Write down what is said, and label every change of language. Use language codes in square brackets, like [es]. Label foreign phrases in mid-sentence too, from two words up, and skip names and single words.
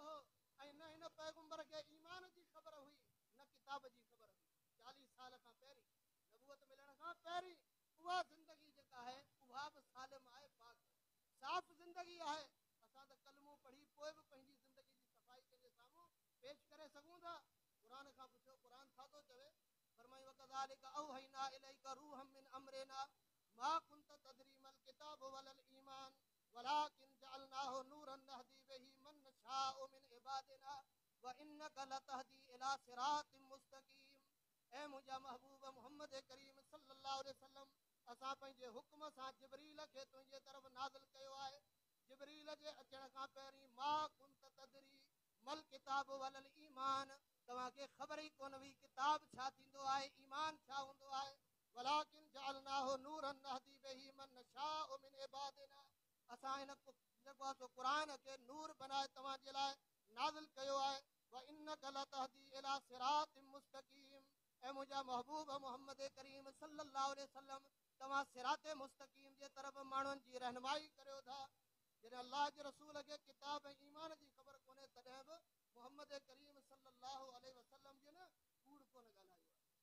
[sd] हो ऐं न हिन पैगंबर खे ईमान जी ख़बर हुई न किताब जी ख़बर हुई 40 साल खां पहिरीं नबूअत मिलण खां पहिरीं उहा ज़िंदगी जेका आहे उहा बि सालिम आहे पाक साफ़ ज़िंदगी आहे असां त कलमो पढ़ी पोइ बि पंहिंजी ज़िंदगी जी सफ़ाई कंहिंजे साम्हूं पेश करे सघूं था क़ुरान खां पुछो क़ुरान छा थो चवे फरमाई [ar] وكذلك أوحينا إليك روحا من أمرنا ما كنت تدري ما الكتاب ولا الإيمان ولكن جعلناه نورا نهدي به من نشاء من عبادنا وإنك لتهدي إلى صراط مستقيم [sd] ऐ मुंहिंजा महबूब मोहम्मद करीम [ar] صلى الله عليه وسلم [sd] असां पंहिंजे हुक्म सां जिब्रील खे तुंहिंजे तरफ़ नाज़िल कयो आहे जिब्रील जे अचण खां पहिरीं [ar] ما كنت تدري ما الكتاب ولا الإيمان [sd] तव्हांखे ख़बर ई कोन हुई किताब छा थींदो आहे ईमान छा हूंदो आहे [ar] ولكن جعلناه نورا نهدي به من نشاء من عبادنا [sd] असां हिन जेको आहे क़ुरान खे नूर बनाए तव्हांजे लाइ नाज़िल कयो आहे [ar] وإنك لتهدي إلى صراط مستقيم [sd] ऐं मुंहिंजा महबूब मोहम्मद करीम [ar] صلى الله عليه وسلم [sd] तव्हां सिराते मुस्तकीम जे तरफ़ माण्हुनि जी रहनुमाई करियो था जॾहिं अल्लाह जे रसूल खे किताब ऐं ईमान जी ख़बर कोन्हे तॾहिं बि मोहम्मद करीम [ar] صلى الله عليه وسلم [sd] जे न कूड़ कोन ॻाल्हायो आहे